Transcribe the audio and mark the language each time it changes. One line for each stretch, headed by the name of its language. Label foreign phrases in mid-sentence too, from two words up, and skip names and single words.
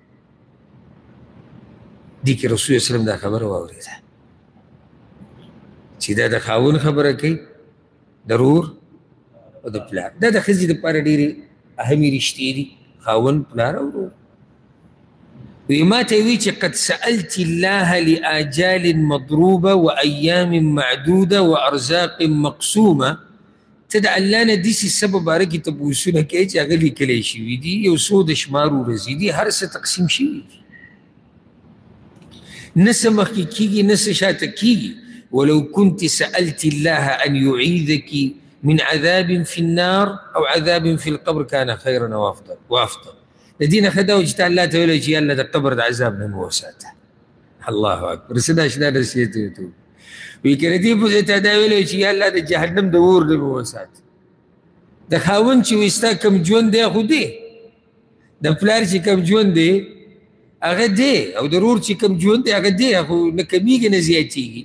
Pashto: دې کې رسول وسلم دا خبره واورېده چې دا د خاوند خبره کوي، د ورور او د پلار. دا د ښځې دپاره ډېرې اهمې رشتې دي، خاوند، پلار او ورور. وی ما ته وی چې
Arabic: قد سألت الله لآجال مضروبه وأيام معدوده وأرزاق مقسومه.
Pashto: ته د الله نه داسې څه په باره کې تپوسونه کوې چې هغه لیکلی شوي دي، یو څو د شمار ورځې دي، هر څه تقسیم شوي دي، نه څه مخکې کېږي نه څه شاته کېږي.
Arabic: ولو كنت سألت الله أن يعيذك من عذاب في النار أو عذاب في القبر كان خيرا وأفضل.
Pashto: د دې نه ښه دا و چې تا الله ته ویلی چې یا الله د قبر د عذاب نه مې وساته.
Arabic: الله اکبر.
Pashto: څه دا اشنا نصیحت یې ورته وایي. وایي که د دې په ځای تا دا ویلی چې یا الله د جهنم د اور نه مې وساته. د خاوند چې وایي ستا کوم ژوند دی خو دی، د پلار چې کوم ژوند دی هغه دی، او د ورور چې کوم ژوند دی هغه دی، خو نه کمیږي نه زیاتېږي.